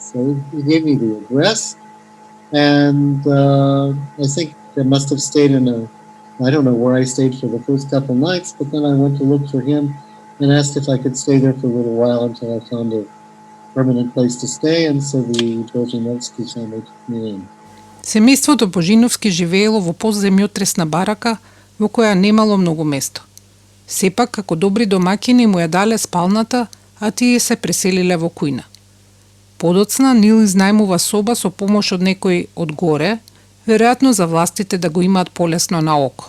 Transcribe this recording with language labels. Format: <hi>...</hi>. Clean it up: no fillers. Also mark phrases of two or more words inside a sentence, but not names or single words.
<en>So he gave me the address, and I think I must have stayed I don't know where I stayed for the first couple nights, but then I went to look for him and asked if I could stay there for a little while until I found a permanent place to stay, and so the Bojinovski family took me in.</en> <mk>Семејството Божиновски живеело во поземјотресна барака во која немало многу место. Сепак, како добри домаќини му ја дале спалната, а тие се преселиле во кујна. Подоцна Нил изнајмува соба со помош од некој од горе, веројатно за властите да го имаат полесно на око.</mk>